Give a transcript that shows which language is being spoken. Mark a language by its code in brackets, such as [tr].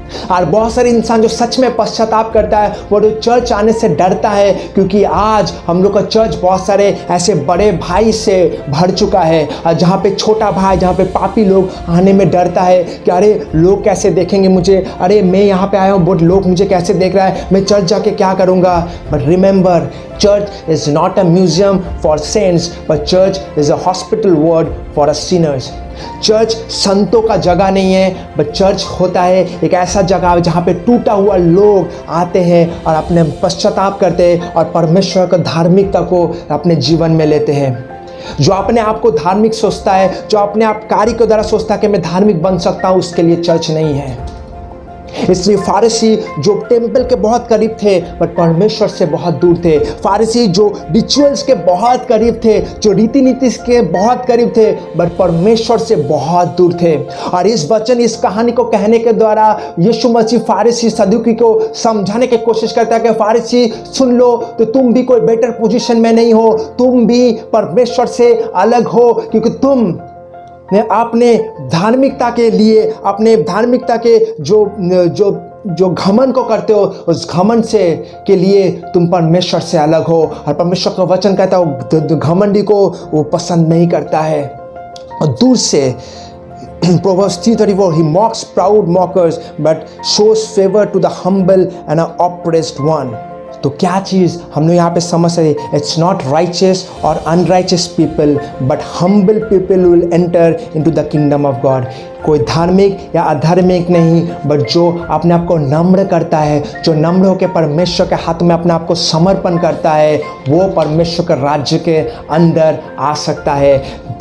[hi] और बहुत सारे इंसान जो सच में पश्चाताप करता है वो जो चर्च आने से डरता है, क्योंकि आज हम लोग का चर्च बहुत सारे ऐसे बड़े भाई से भर चुका है, और जहाँ पे छोटा भाई, जहाँ पे पापी लोग आने में डरता है कि अरे लोग कैसे देखेंगे मुझे, अरे मैं यहाँ पे आया हूँ बट लोग मुझे कैसे देख रहा है, मैं चर्च जाके क्या करूँगा। [en] But remember, church is not a museum for saints, but church is a hospital ward for us sinners. [hi] Church संतों का जगह नहीं है, बट चर्च होता है एक ऐसा जगह जहाँ पे टूटा हुआ लोग आते हैं और अपने पश्चाताप करते हैं और परमेश्वर का धार्मिकता को अपने जीवन में लेते हैं। जो अपने आप को धार्मिक सोचता है, जो अपने आप कार्य के द्वारा सोचता है कि मैं धार्मिक बन सकता हूँ, उसके लिए चर्च नहीं है। इसलिए फारिसी जो टेंपल के बहुत करीब थे बट परमेश्वर से बहुत दूर थे, फारिसी जो रिचुअल्स के बहुत करीब थे, जो रीति नीति के बहुत करीब थे, बट परमेश्वर से बहुत दूर थे। और इस वचन, इस कहानी को कहने के द्वारा यीशु मसीह फारिसी सदूकी को समझाने की कोशिश करता है कि फारिसी सुन लो, तो तुम भी कोई बेटर पोजीशन में नहीं हो, तुम भी परमेश्वर से अलग हो, क्योंकि तुम अपने धार्मिकता के लिए, अपने धार्मिकता के जो घमंड को करते हो, उस घमंड से के लिए तुम परमेश्वर से अलग हो। और परमेश्वर का वचन कहता है घमंडी को वो पसंद नहीं करता है। और दूर से [en] Proverbs 3:34, he mocks proud mockers but shows favor to the humble and oppressed one. [hi] तो क्या चीज़ हम लोग यहाँ पे समझ रहे, [en] It's not righteous और unrighteous people but humble people will enter into the kingdom of God. [hi] कोई धार्मिक या अधार्मिक नहीं, बट जो अपने आप को नम्र करता है, जो नम्र होकर परमेश्वर के हाथ में अपने आप को समर्पण करता है, वो परमेश्वर के राज्य के अंदर आ सकता है।